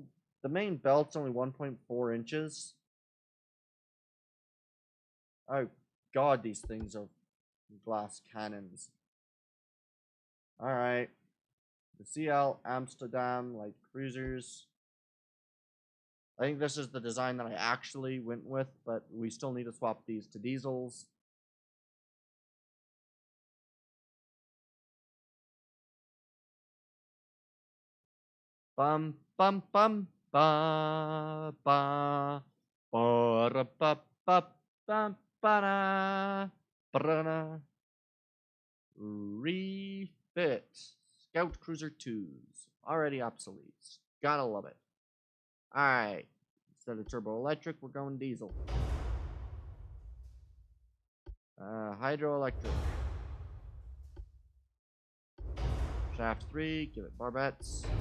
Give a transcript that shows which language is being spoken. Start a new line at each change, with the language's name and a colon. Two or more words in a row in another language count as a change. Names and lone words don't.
English: The main belt's only 1.4 inches. Oh god, these things are glass cannons. Alright. The CL Amsterdam light cruisers. I think this is the design that I actually went with, but we still need to swap these to diesels. Bum bum bum ba ba ba ba ba ba ba ba. Refit Scout Cruiser 2s. Already obsolete. Gotta love it. Alright. Instead of turbo electric, we're going diesel. Hydroelectric. Shaft 3, give it barbettes.